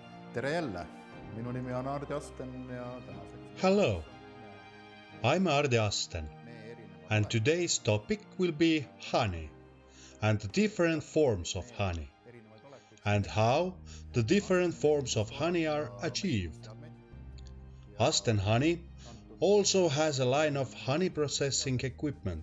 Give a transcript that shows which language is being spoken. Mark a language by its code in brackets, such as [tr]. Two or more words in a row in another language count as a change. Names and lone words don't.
[et] tere jälle, minu nimi on Asten ja tänaseks... [en] Hello, I'm Asten, and today's topic will be honey and the different forms of honey, and how the different forms of honey are achieved. Asten Honey also has a line of honey processing equipment.